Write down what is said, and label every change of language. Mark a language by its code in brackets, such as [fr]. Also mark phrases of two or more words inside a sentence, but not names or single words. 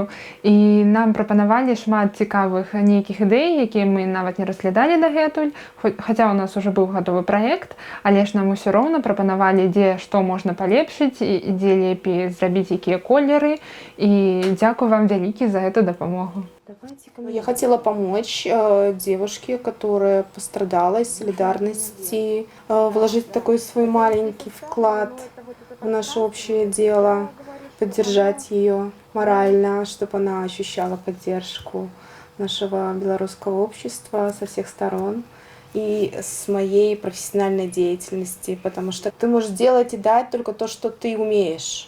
[be] І нам прапанавалі шмат цікавых нейкіх ідэй, якія мы нават не разглядалі дагэтуль, хаця ў нас ужо быў гатовы праект, але ж нам усё роўна прапанавалі, дзе што можна палепшыць, і дзе лепей зрабіць якія колеры. І дзякую вам вялікі за эту дапамогу. [ru] Я хотела помочь девушке, которая пострадала из солидарности, вложить такой свой маленький вклад в наше общее дело, поддержать ее морально, чтобы она ощущала поддержку нашего белорусского общества со всех сторон и с моей профессиональной деятельности, потому что ты можешь делать и дать только то, что ты умеешь.